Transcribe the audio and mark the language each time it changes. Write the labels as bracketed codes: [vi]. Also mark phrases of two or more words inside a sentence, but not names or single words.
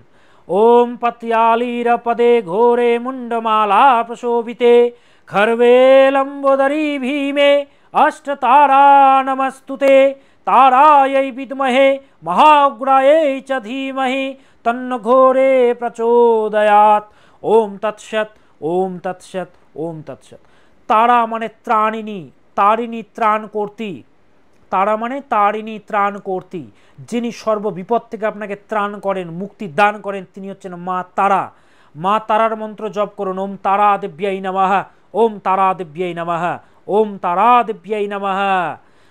[sa] ওম পত্যালীর পদে ঘোরে মুন্ডমালা প্রশোভিতে খর্বে লম্বোদরি ভীমে অষ্টতারা নমস্তুতে তারাयै বিদ্মহে মহাগ্রাयै চ ধীমহি তন্ন ঘোরে প্রচোদয়াৎ। ওম তৎসৎ, ওম তৎসৎ, ওম তৎসৎ। [bn] তারা মানে ত্রাণিনী, তারিণী ত্রাণ কর্তী। তারা মানে তারিণী ত্রাণ কর্তী। যিনি সর্ববিপদ থেকে আপনাকে ত্রাণ করেন, মুক্তি দান করেন, তিনি হচ্ছেন মা তারা। মা তারার মন্ত্র জপ করুন। [sa] ওম তারা দেব্যাই নমঃ, ওম তারা দেব্যাই নমঃ, ওম তারা দেব্যাই নমঃ।